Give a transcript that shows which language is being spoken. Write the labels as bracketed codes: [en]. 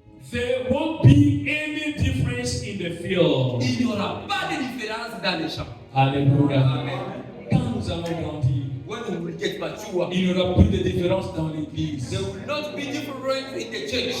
[en] there won't be any difference in the field. [fr] Il n'y aura pas de différence dans les champs. Alléluia. Amen. Quand nous allons grandir, [en] When we will get mature, [fr] il n'y aura plus de différence dans l'église. [en] there will not be difference in the church.